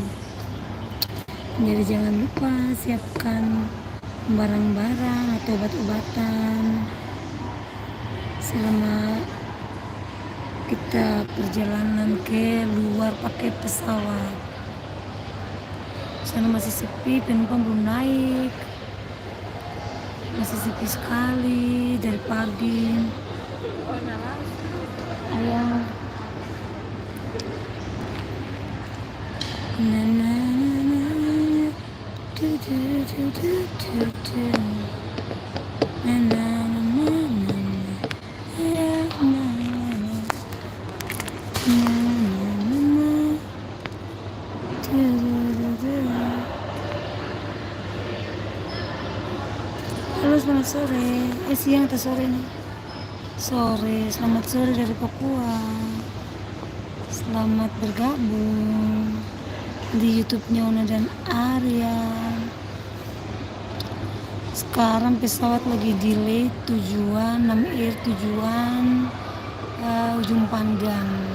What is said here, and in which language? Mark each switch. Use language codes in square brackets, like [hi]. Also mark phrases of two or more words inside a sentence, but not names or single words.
[id] Jadi jangan lupa siapkan barang-barang atau obat-obatan selama kita perjalanan ke luar pakai pesawat. Sana masih sepi, penumpang belum naik, masih sepi sekali dari pagi. Ayang. Na na na na do do do do do do na na na na na na na na. Halo, selamat sore. Siang atau sore nih? Sore, selamat sore dari Papua. Selamat bergabung di YouTube-nya Ona dan Arya. Sekarang pesawat lagi delay tujuan NAM Air tujuan Ujung Pandang.